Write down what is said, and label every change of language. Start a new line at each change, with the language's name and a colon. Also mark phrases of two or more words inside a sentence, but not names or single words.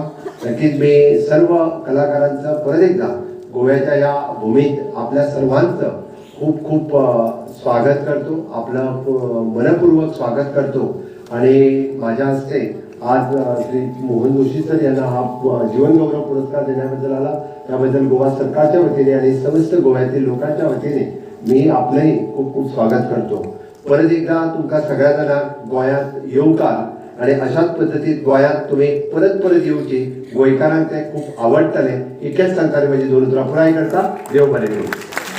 Marathi: नक्कीच मी सर्व कलाकारांचं परत एकदा गोव्याच्या या भूमीत आपल्या सर्वांचं खूप खूप स्वागत करतो, आपलं मनपूर्वक स्वागत करतो. आणि माझ्या हस्ते आज श्री मोहन जोशी सर यांना हा जीवनगौरव पुरस्कार देण्याबद्दल आला, त्याबद्दल गोवा सरकारच्या वतीने आणि समस्त गोव्यातील लोकांच्या वतीने मी आपलंही खूप खूप स्वागत करतो.
Konkani: परत एकदा तुमका सगळ्यांना गोंयांत येवकार आणि अशाच पद्धतीत गोंयांत तुम्ही परत परत येवची. गोंयकारांक ते खूप आवडटलें. इतकेंच सांगताले माझी 2 उतरां पुराय करता. देव बरें करूं.